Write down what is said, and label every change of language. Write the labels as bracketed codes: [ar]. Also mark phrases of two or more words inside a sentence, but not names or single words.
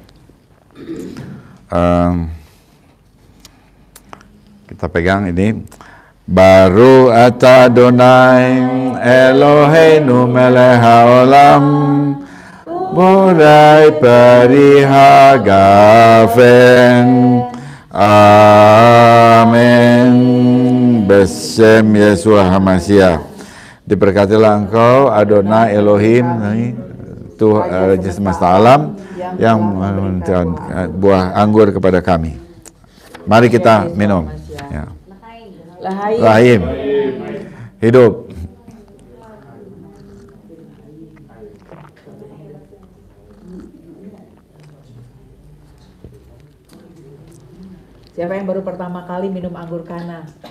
[id] Kita pegang ini. [he] ברוך אתה אדוני אלוהינו מלך העולם בורא פרי הגפן. אמן. בשם ישוע המשיח. [id] Diberkatilah Engkau Adonai Elohim, Tuhan Raja semesta alam, yang memberikan buah anggur kepada kami. Mari kita minum. Ya. Lahim, hidup. Siapa yang baru pertama kali minum anggur kana?